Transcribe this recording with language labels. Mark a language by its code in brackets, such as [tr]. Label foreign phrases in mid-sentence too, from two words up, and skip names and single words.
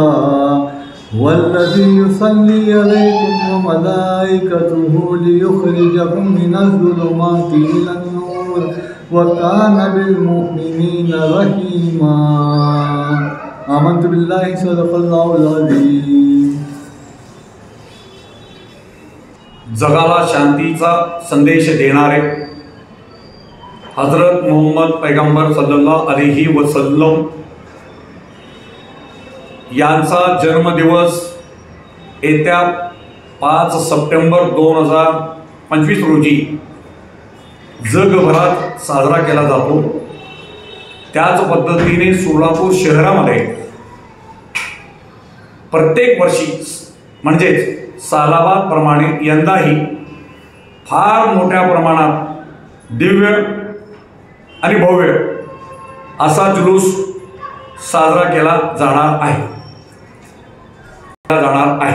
[ar] والذي يصلي عليكم وملائكته ليخرجكم من الظلمات إلى النور وكان بالمؤمنين رحيما. آمنت بالله صدق الله العظيم. [mr] जगाला शांतीचा संदेश देणारे हजरत मोहम्मद पैगंबर [ar] صلى الله عليه وسلم [mr] यांचा जन्मदिवस येत्या 5 सप्टेंबर 2025 रोजी जगभरात साजरा केला जातो। त्याच पद्धतीने सोलापूर शहरामध्ये प्रत्येक वर्षी म्हणजेच सालाबाद प्रमाणे यंदाही फार मोठ्या प्रमाणात दिव्य आणि भव्य असा जुलूस साजरा केला जाणार आहे।